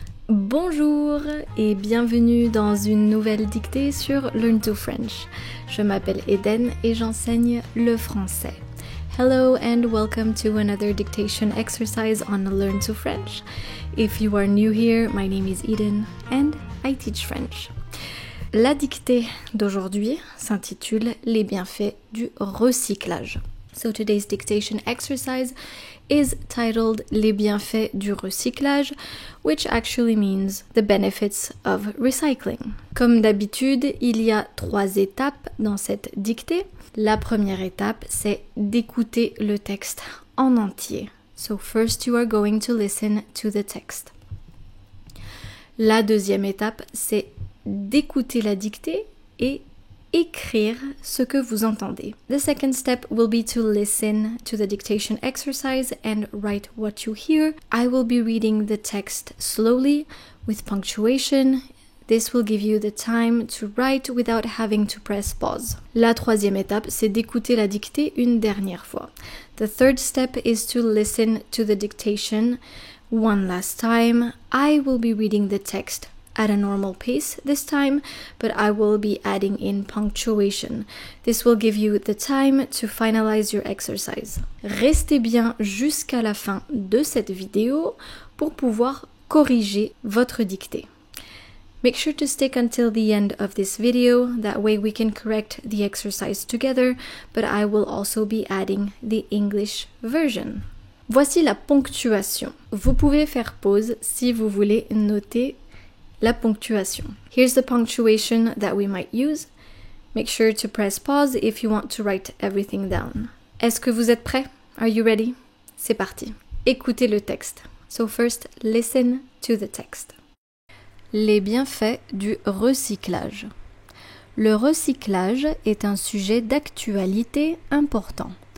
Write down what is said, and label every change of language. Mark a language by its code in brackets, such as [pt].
[fr] Bonjour et bienvenue dans une nouvelle dictée sur Learn to French. Je m'appelle Eden et j'enseigne le français. [en] Hello and welcome to another dictation exercise on Learn to French. If you are new here, my name is Eden and I teach French. [fr] La dictée d'aujourd'hui s'intitule Les bienfaits du recyclage. [en] So today's dictation exercise is titled [fr] Les bienfaits du recyclage, [en] which actually means the benefits of recycling. [fr] Comme d'habitude, il y a 3 étapes dans cette dictée. La première étape, c'est d'écouter le texte en entier. [en] So first you are going to listen to the text. [fr] La deuxième étape, c'est d'écouter la dictée et écrire ce que vous entendez. [en] The second step will be to listen to the dictation exercise and write what you hear. I will be reading the text slowly with punctuation. This will give you the time to write without having to press pause. [fr] La troisième étape, c'est d'écouter la dictée une dernière fois. [en] The third step is to listen to the dictation one last time. I will be reading the text at a normal pace this time, but I will be adding in punctuation. This will give you the time to finalize your exercise. [fr] Restez bien jusqu'à la fin de cette vidéo pour pouvoir corriger votre dictée. [en] Make sure to stick until the end of this video, that way we can correct the exercise together, but I will also be adding the English version. [fr] Voici la ponctuation. Vous pouvez faire pause si vous voulez noter la ponctuation. [en] Here's the punctuation that we might use. Make sure to press pause if you want to write everything down. [fr] Est-ce que vous êtes prêts? [en] Are you ready? [fr] C'est parti. Écoutez le texte. [en] So first, listen to the text. [fr] Les bienfaits du recyclage. Le recyclage est un sujet d'actualité important.